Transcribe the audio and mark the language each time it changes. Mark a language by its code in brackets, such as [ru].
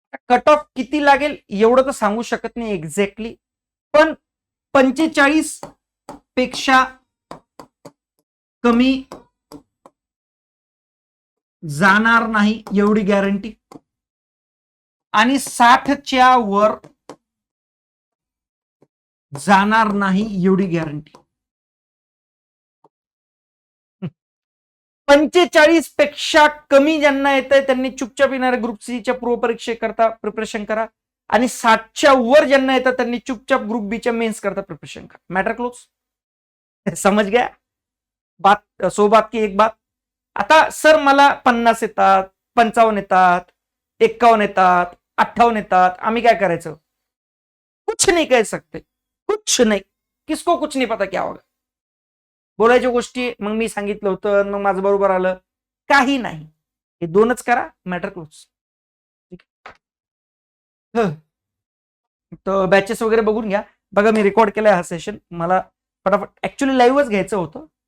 [mr] Cut off किती लागेल एवढं तर सांगू शकत नाही एक्झॅक्टली, पण 45 पेक्षा कमी जाणार नाही एवढी गॅरंटी, आणि 60च्या वर जाणार नाही एवढी गॅरंटी. 45 पेक्षा कमी ज्यांना येत आहे त्यांनी चुपचाप येणाऱ्या ग्रुप सीच्या पूर्वपरीक्षेकरता प्रिपरेशन करा, आणि 60च्या वर ज्यांना येतात त्यांनी चुपचाप ग्रुप बीच्या मेन्स करता प्रिपरेशन करा. [hi] मॅटर क्लोज, समझ गया बात, सो बात की एक बात. [mr] आता सर मला 50 येतात, 55 येतात, 51 येतात, 58 येतात, आम्ही काय करायचं? [hi] कुछ नहीं कह सकते, कुछ नहीं, किसको कुछ नहीं पता क्या होगा. [mr] बोलायच्या गोष्टी मग मी सांगितलं होतं, मग माझं बरोबर आलं, काही नाही. हे 2च करा, मॅटर क्लोज. ठीक आहे. तर बॅचेस वगैरे बघून घ्या. बघा मी रेकॉर्ड केलाय हा सेशन. मला फटाफट ऍक्च्युली लाईव्हच घ्यायचं होतं.